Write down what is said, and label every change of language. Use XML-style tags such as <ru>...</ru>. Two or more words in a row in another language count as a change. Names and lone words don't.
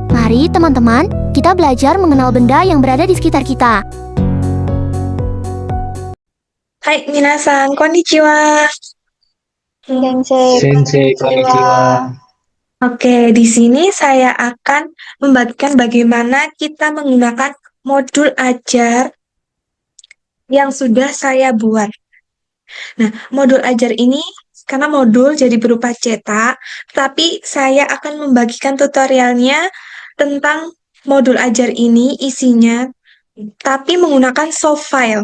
<id>Mari teman-teman, kita belajar mengenal benda yang berada di sekitar kita.</id> <ja>Hai, みなさん、こんにちは. Sensei, 先生、こんにちは.</ja> <id>Oke, di sini saya akan membagikan bagaimana kita menggunakan modul ajar yang sudah saya buat. Nah, modul ajar ini karena modul jadi berupa cetak, tapi saya akan membagikan tutorialnya tentang modul ajar ini isinya, tapi menggunakan soft file.</id>